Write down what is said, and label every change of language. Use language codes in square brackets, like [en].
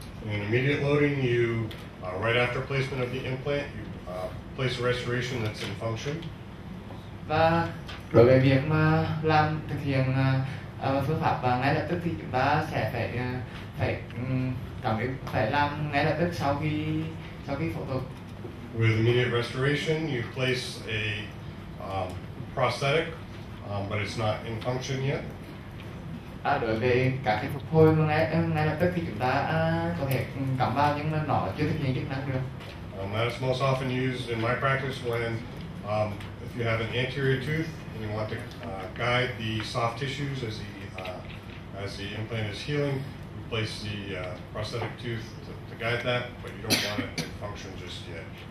[en] In immediate loading, you right after placement of the implant, you place a restoration that's in function. [vi] Và đối với việc mà thực hiện phương pháp ngay lập tức thì chúng ta sẽ phải làm ngay lập tức sau khi phẫu thuật. [en] With immediate restoration, you place a prosthetic, but it's not in function yet. [vi] Đối với các cái phục hồi ngay lập tức thì chúng ta có thể cắm vào nhưng mà nó chưa thực hiện chức năng được. [en] That's most often used in my practice when if you have an anterior tooth and you want to guide the soft tissues as the implant is healing, you place the prosthetic tooth to guide that, but you don't want it in function just yet.